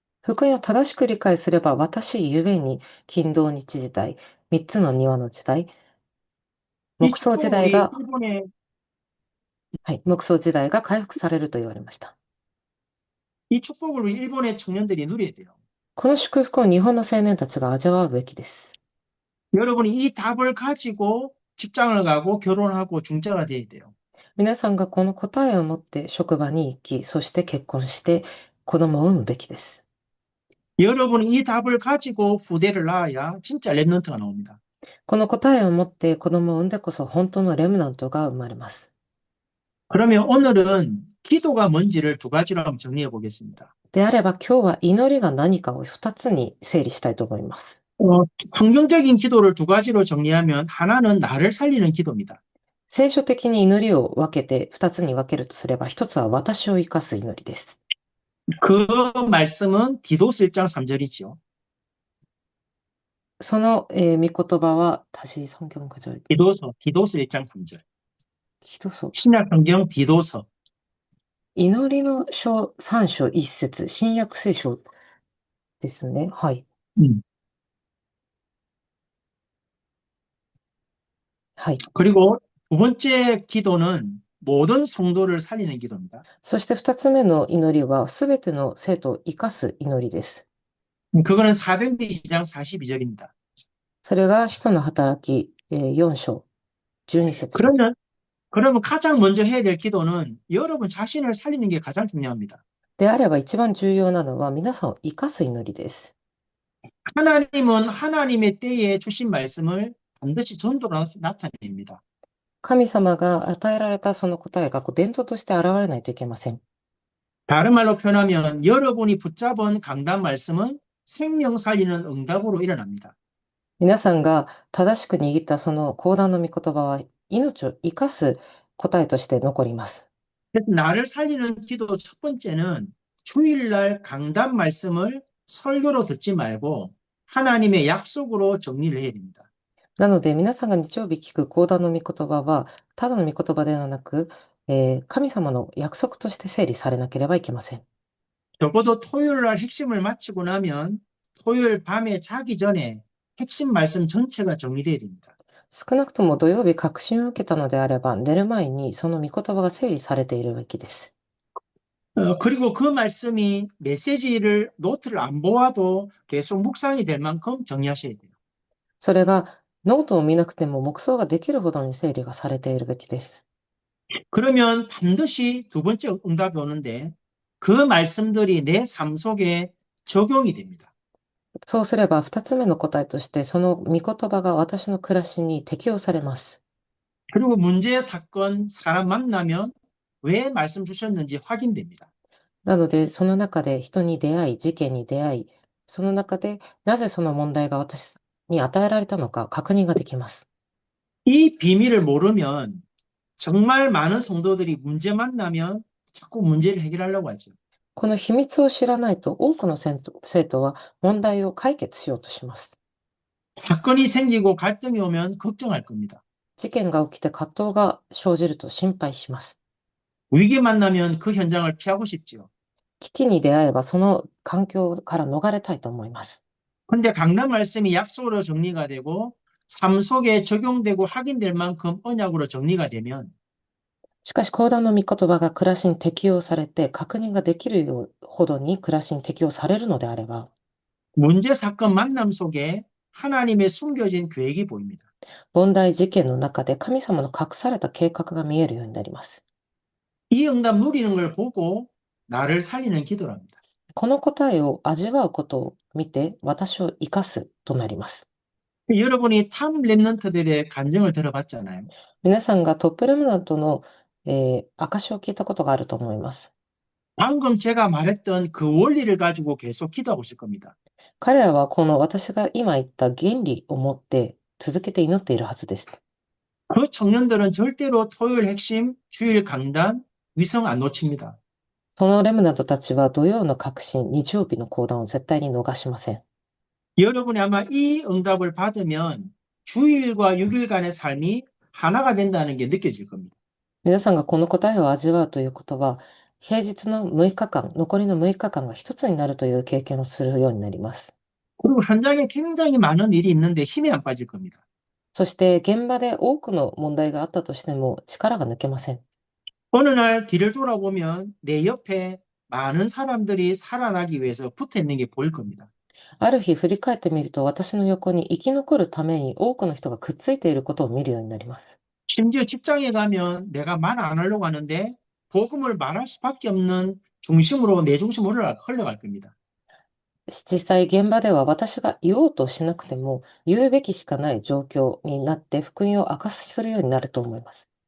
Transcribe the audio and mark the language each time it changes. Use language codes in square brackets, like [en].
[ja] 福音を正しく理解すれば私ゆえに金土日時代、3つの庭の時代、 [ko] 이 [ja] 木想時 [ko] 축복을 [ja] 代 [ko] 우리 [ja] が、 [ko] 일본의 [ja] はい、木想時代が回復されると言われました。 [ko] 이 축복을 우리 일본의 청년들이 누려야 돼요. [ja] この祝福を日本の青年たちが味わうべきです。 [ko] 여러분이 이 답을 가지고 직장을 가고 결혼하고 중자가 돼야 돼요. [ja] 皆さんがこの答えを持って職場に行き、そして結婚して子供を産むべきです。 [ko] 여러분이 이 답을 가지고 후대를 낳아야 진짜 랩런트가 나옵니다. [ja] この答えを持って子供を産んでこそ本当のレムナントが生まれます。 [ko] 그러면 오늘은 기도가 뭔지를 두 가지로 한번 정리해 보겠습니다. [ja] であれば今日は祈りが何かを2つに整理したいと思います。 [ko] 성경적인 기도를 두 가지로 정리하면 하나는 나를 살리는 기도입니다. [ja] 聖書的に祈りを分けて2つに分けるとすれば、1つは私を生かす祈りです。 [ko] 그 말씀은 디도스 1장 3절이지요. [ja] その、御言葉は [ko] 다시 성경 구절 디도스 1장 3절. 기도서 신약 성경 디도서. [ja] 祈りの書3章1節、新約聖書ですね。はい。 음. はい。 [ko] 그리고 두 번째 기도는 모든 성도를 살리는 기도입니다. [ja] そして2つ目の祈りは、すべての生徒を生かす祈りです。 [ko] 그거는 사도행전 2장 42절입니다. [ja] それが使徒の働き、4章12節です。 [ko] 그러면 가장 먼저 해야 될 기도는 여러분 자신을 살리는 게 가장 중요합니다. [ja] であれば一番重要なのは皆さんを生かす祈りです。 [ko] 하나님은 하나님의 때에 주신 말씀을 반드시 전도로 나타냅니다. [ja] 神様が与えられたその答えが伝統として現れないといけません。 [ko] 다른 말로 표현하면 여러분이 붙잡은 강단 말씀은 생명 살리는 응답으로 일어납니다. [ja] 皆さんが正しく握ったその講談の御言葉は命を生かす答えとして残ります。 [ko] 그래서 나를 살리는 기도 첫 번째는 주일날 강단 말씀을 설교로 듣지 말고 하나님의 약속으로 정리를 해야 됩니다. [ja] なので、皆さんが日曜日聞く講談の御言葉は、ただの御言葉ではなく、神様の約束として整理されなければいけません。 [ko] 적어도 토요일 날 핵심을 마치고 나면 토요일 밤에 자기 전에 핵심 말씀 전체가 정리돼야 됩니다. [ja] 少なくとも土曜日確信を受けたのであれば、寝る前にその御言葉が整理されているべきです。 [ko] 그리고 그 말씀이 메시지를 노트를 안 보아도 계속 묵상이 될 만큼 정리하셔야 돼요. [ja] それがノートを見なくても黙想ができるほどに整理がされているべきです。 [ko] 그러면 반드시 두 번째 응답이 오는데 그 말씀들이 내 삶 속에 적용이 됩니다. [ja] そうすれば、二つ目の答えとして、その御言葉が私の暮らしに適用されます。 [ko] 그리고 문제, 사건, 사람 만나면 왜 말씀 주셨는지 확인됩니다. [ja] なので、その中で人に出会い、事件に出会い、その中でなぜその問題が私に与えられたのか確認ができます。 [ko] 이 비밀을 모르면 정말 많은 성도들이 문제 만나면 자꾸 문제를 해결하려고 하죠. [ja] この秘密を知らないと、多くの生徒は問題を解決しようとします。 [ko] 사건이 생기고 갈등이 오면 걱정할 겁니다. [ja] 事件が起きて葛藤が生じると心配します。 [ko] 위기 만나면 그 현장을 피하고 싶지요. [ja] 危機に出会えば、その環境から逃れたいと思います。 [ko] 근데 강단 말씀이 약속으로 정리가 되고 삶 속에 적용되고 확인될 만큼 언약으로 정리가 되면 [ja] しかし、講談の御言葉が暮らしに適用されて、確認ができるようほどに暮らしに適用されるのであれば、 [ko] 문제, 사건, 만남 속에 하나님의 숨겨진 계획이 보입니다. [ja] 問題事件の中で神様の隠された計画が見えるようになります。 [ko] 이 응답 누리는 걸 보고 나를 살리는 기도랍니다. [ja] この答えを味わうことを見て、私を生かすとなります。 [ko] 여러분이 탑 랩런트들의 간증을 들어봤잖아요. [ja] 皆さんがトップレムナントの、証を聞いたことがあると思います。 [ko] 방금 제가 말했던 그 원리를 가지고 계속 기도하고 있을 겁니다. [ja] 彼らはこの私が今言った原理を持って続けて祈っているはずです。 [ko] 그 청년들은 절대로 토요일 핵심, 주일 강단, 위성 안 놓칩니다. [ja] そのレムナントたちは土曜の革新、日曜日の講談を絶対に逃しません。 [ko] 여러분이 아마 이 응답을 받으면 주일과 6일간의 삶이 하나가 된다는 게 느껴질 겁니다. [ja] 皆さんがこの答えを味わうということは、平日の6日間、残りの6日間が一つになるという経験をするようになります。 [ko] 그리고 현장에 굉장히 많은 일이 있는데 힘이 안 빠질 겁니다. [ja] そして現場で多くの問題があったとしても力が抜けません。 [ko] 어느 날 뒤를 돌아보면 내 옆에 많은 사람들이 살아나기 위해서 붙어 있는 게 보일 겁니다. [ja] ある日振り返ってみると、私の横に生き残るために多くの人がくっついていることを見るようになります。 [ko] 심지어 직장에 가면 내가 말 안 하려고 하는데 복음을 말할 수밖에 없는 중심으로 내 중심으로 흘러갈 겁니다. [ja] 実際現場では私が言おうとしなくても言うべきしかない状況になって福音を明かするようになると思います。